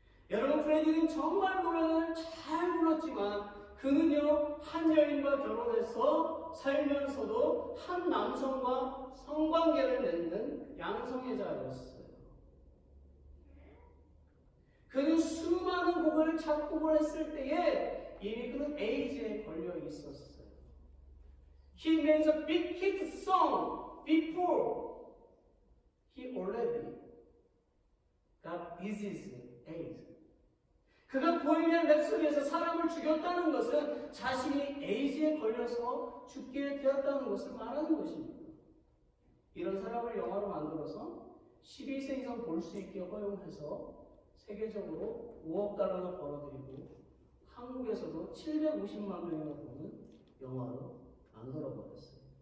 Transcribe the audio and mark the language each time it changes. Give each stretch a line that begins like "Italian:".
Korean: 여러분, 프레디는 정말 노래를 잘 불렀지만 그는요 한 여인과 결혼해서 살면서도 한 남성과 성관계를 맺는 양성애자였어요. 그는 수많은 곡을 작곡을 했을 때에 이미 그는 에이즈에 걸려 있었어요.
English: He made a big hit song before he already got disease, AIDS.
Korean: 그가 보헤미안 랩소디에서 사람을 죽였다는 것은 자신이 에이즈에 걸려서 죽게 되었다는 것을 말하는 것입니다. 이런 사람을 영화로 만들어서 12세 이상 볼 수 있게 허용해서 세계적으로 5억 달러나 벌어들이고 한국에서도 750만 명이나 보는 영화로 만들어버렸어요.